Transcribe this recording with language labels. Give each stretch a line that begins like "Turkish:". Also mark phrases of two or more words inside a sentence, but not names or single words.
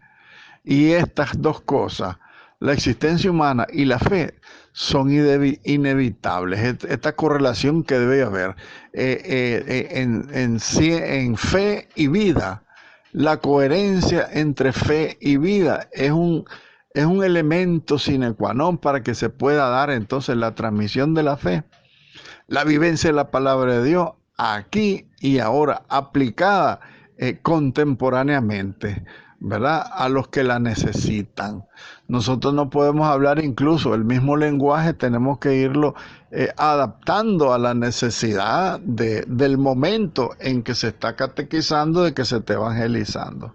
Spanish: Y estas dos cosas, la existencia humana y la fe, son inevitables. Esta correlación que debe haber en fe y vida, la coherencia entre fe y vida es un elemento
Latin: sine qua non
Spanish: para que se pueda dar entonces la transmisión de la fe, la vivencia de la palabra de Dios aquí y ahora, aplicada contemporáneamente, ¿verdad? A los que la necesitan. Nosotros no podemos hablar incluso el mismo lenguaje, tenemos que irlo adaptando a la necesidad del momento en que se está catequizando, de que se está evangelizando.